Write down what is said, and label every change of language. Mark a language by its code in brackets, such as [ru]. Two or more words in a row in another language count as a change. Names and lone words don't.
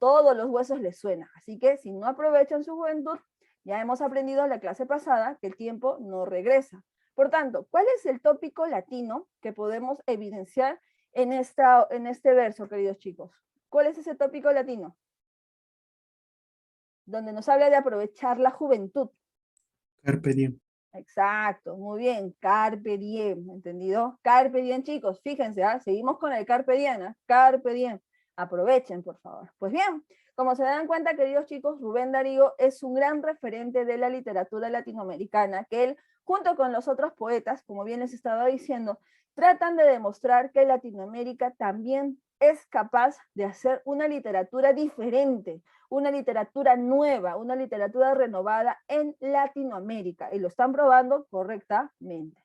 [es] Todos los huesos les suenan. Así que si no aprovechan su juventud, ya hemos aprendido en la clase pasada que el tiempo no regresa. Por tanto, ¿cuál es el tópico latino que podemos evidenciar en este verso, queridos chicos? ¿Cuál es ese tópico latino? Donde nos habla de aprovechar la juventud. [la] Carpe diem. [es] Exacto, muy bien, [la] carpe diem, ¿entendido? Carpe diem, [es] chicos, fíjense, seguimos con el [la] carpe diem, carpe diem, [es] aprovechen, por favor. Pues bien, como se dan cuenta, queridos chicos, Rubén Darío es un gran referente de la literatura latinoamericana, que él, junto con los otros poetas, como bien les estaba diciendo, tratan de demostrar que Latinoamérica también es capaz de hacer una literatura diferente, una literatura nueva, una literatura renovada en Latinoamérica, y lo están probando correctamente.